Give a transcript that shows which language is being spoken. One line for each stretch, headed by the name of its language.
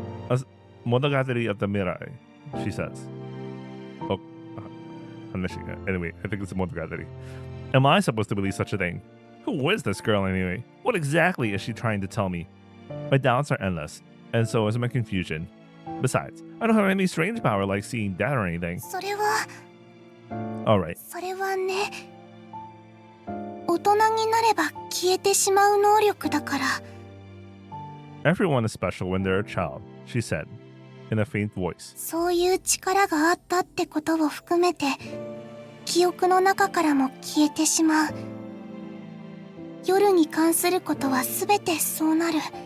English: A monogatari of the mirai, she says. Oh, anyway, I think it's a monogatari. Am I supposed to believe such a thing? Who is this girl anyway? What exactly is she trying to tell me? My doubts are endless, and so is my confusion. Besides, I don't have any strange power like seeing death or anything.
Japanese: それは
English: Alright,
Japanese: それはね大人になれば消えてしまう能力だから
English: everyone is special when they're a child, she said, in a faint voice.
Japanese: そういう力があったってことを含めて記憶の中からも消えてしまう夜に関することは全てそうなる